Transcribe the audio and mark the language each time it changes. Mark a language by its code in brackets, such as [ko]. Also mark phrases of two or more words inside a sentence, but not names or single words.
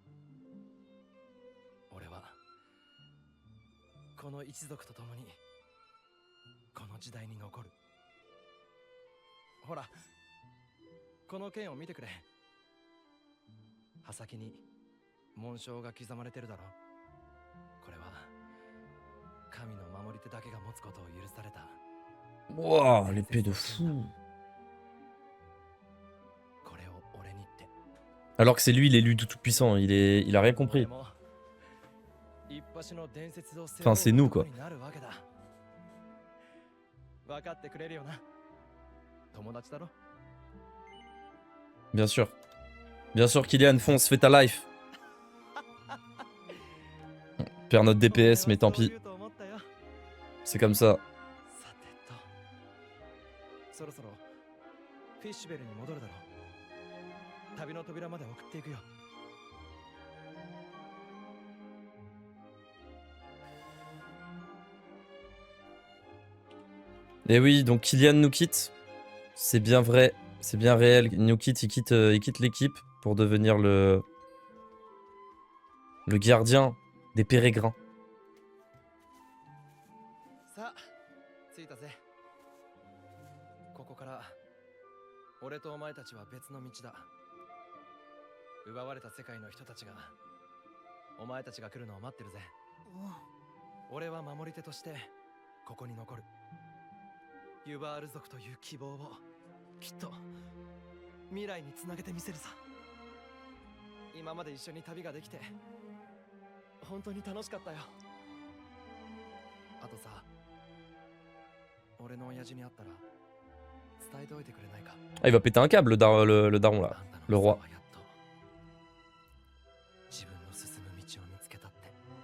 [ja] 俺はこの一族と共にこの時代に残る。ほらこの剣を見てくれ。刃先に紋章が刻まれてるだろ。これは神の守り手だけが持つことを許された。 [fr] Wow, l'épée de fou. これを俺にって。 Alors que c'est lui l'élu tout puissant, il a rien compris. Enfin, c'est nous, quoi. Bien sûr. Bien sûr, Kylian, fonce, fais ta life. On perd notre DPS, mais tant pis. C'est comme ça. [ja] そろそろフィッシュベルに戻るだろう。旅の扉まで送っていくよ。 [fr] Et oui, donc Kylian nous quitte. C'est bien vrai, c'est bien réel. Il nous quitte, il quitte l'équipe pour devenir le gardien des pérégrins. [ja] さあ、着いたぜ。ここから俺とお前たちは別の道だ。奪われた世界の人たちがお前たちが来るのを待ってるぜ。俺は守り手としてここに残る。ユバール族という希望をきっと未来につなげてみせるさ。今まで一緒に旅ができて本当に楽しかったよ。あとさ、俺の親父に会ったら伝えておいてくれないか。 [fr] Ah, il va péter un câble, le daron là, le roi. [ja] 自分の進む道を見つけたって。